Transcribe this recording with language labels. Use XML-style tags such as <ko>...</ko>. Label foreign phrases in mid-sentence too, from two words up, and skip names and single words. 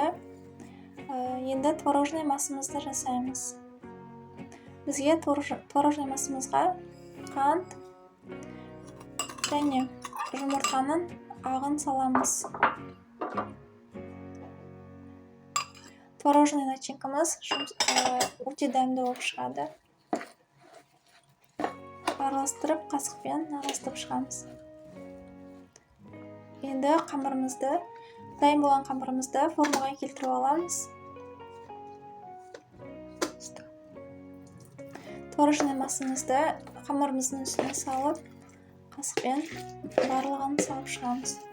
<kk>Енді творожный массамызды жасаймыз. Бізге творожный массамызға қант және жұмыртқаның ағын саламыз.</kk> <uz>Tvorожный nachinkamiz o'ta damda bo'lib chiqadi. Aralashtirib, qashiq bilan aralashtirib chiqamiz. Endi qamirimizni, tayyor bo'lgan qamirimizni formaga keltirib olamiz. Tvorожный massamizda qamirimizni ustiga solib, qashiq bilan barlig'ini solib chiqamiz.</uz>